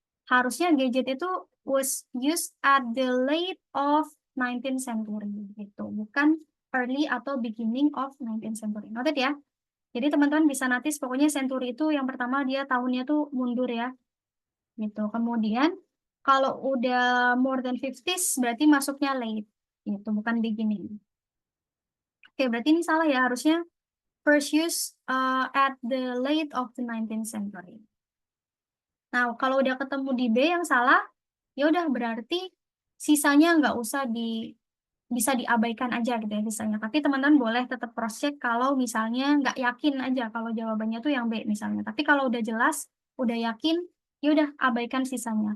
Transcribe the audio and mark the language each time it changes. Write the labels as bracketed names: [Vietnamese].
[Indonesian] Harusnya [English] gadget [Indonesian] itu [English] was used at the late of 19th century [Indonesian] gitu, bukan [English] early [Indonesian] atau [English] beginning of 19th century. [Indonesian] Noted ya. Jadi teman-teman bisa notice pokoknya century itu yang pertama dia tahunnya tuh mundur ya. Gitu. Kemudian kalau udah [English] more than 50s [Indonesian] berarti masuknya late. Gitu, bukan beginning. Oke, berarti ini salah ya. Harusnya [English] first use at the late of the 19th century. [Indonesian] Nah, kalau udah ketemu di B yang salah, ya udah berarti sisanya nggak usah bisa diabaikan aja gitu ya sisanya. Tapi teman-teman boleh tetap cross check kalau misalnya nggak yakin aja kalau jawabannya tuh yang B misalnya. Tapi kalau udah jelas, udah yakin, ya udah abaikan sisanya.